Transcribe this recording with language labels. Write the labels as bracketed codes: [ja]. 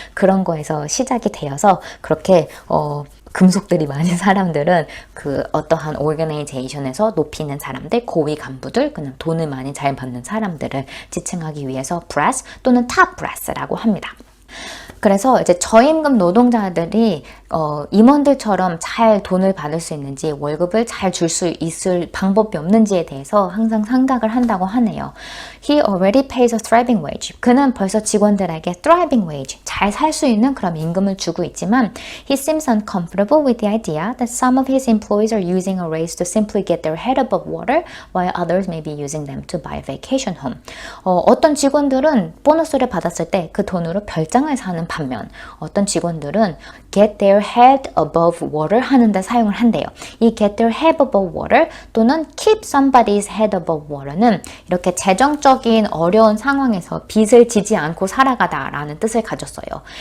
[ko] 그런 거에서 시작이 되어서 그렇게 금속들이 많은 사람들은 그 어떠한 오르가나이제이션에서 높이 있는 사람들, 고위 간부들, 그냥 돈을 많이 잘 받는 사람들을 지칭하기 위해서 brass 또는 top brass라고 합니다. 그래서 이제 저임금 노동자들이 임원들처럼 잘 돈을 받을 수 있는지 월급을 잘 줄 수 있을 방법이 없는지에 대해서 항상 생각을 한다고 하네요. [en] He already pays a thriving wage. [ko] 그는 벌써 직원들에게 [en] thriving wage, [ko] 잘 살 수 있는 그런 임금을 주고 있지만 [en] he seems uncomfortable with the idea that some of his employees are using a raise to simply get their head above water while others may be using them to buy a vacation home. [ko] 어떤 직원들은 보너스를 받았을 때 그 돈으로 별장 배짱을 사는 반면 어떤 직원들은 [en] get their head above water [ko] 하는데 사용을 한대요. 이 [en] get their head above water [ko] 또는 [en] keep somebody's head above water [ko] 는 이렇게 재정적인 어려운 상황에서 빚을 지지 않고 살아가다 라는 뜻을 가졌어요.